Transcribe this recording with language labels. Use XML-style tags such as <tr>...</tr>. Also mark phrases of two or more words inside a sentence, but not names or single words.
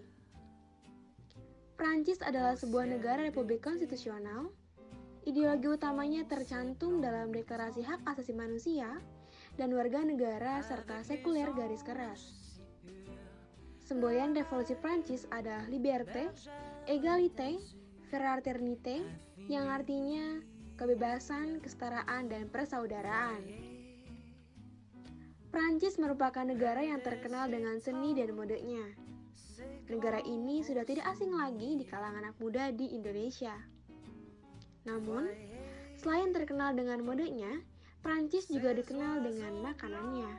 <id>Prancis adalah sebuah negara republik konstitusional. Ideologi utamanya tercantum dalam Deklarasi Hak Asasi Manusia dan Warga Negara serta sekuler garis keras. Semboyan revolusi Prancis adalah</id> <fr>liberté, égalité, fraternité,</fr> <id>yang artinya kebebasan, kesetaraan, dan persaudaraan. Prancis merupakan negara yang terkenal dengan seni dan modenya. Negara ini sudah tidak asing lagi di kalangan anak muda di Indonesia. Namun, selain terkenal dengan modenya, Prancis juga dikenal dengan makanannya.</id>